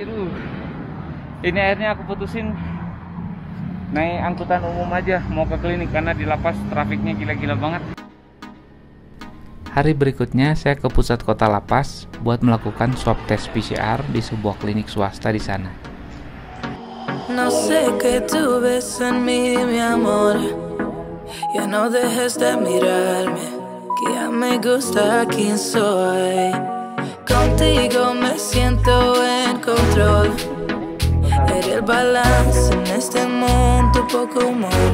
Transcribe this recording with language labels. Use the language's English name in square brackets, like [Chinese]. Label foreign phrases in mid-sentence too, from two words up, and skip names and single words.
[Indonesian] Ini akhirnya aku putusin naik angkutan umum aja mau ke klinik karena di lapas trafiknya gila-gila banget. Hari berikutnya saya ke pusat kota lapas buat melakukan swab tes PCR di sebuah klinik swasta di sana. [Spanish] No sé qué tú ves en mí, mi amor. Ya no dejes de mirarme, que ya me gusta quién soy. Contigo me siento en control. Eres el balance en este mundo poco humor.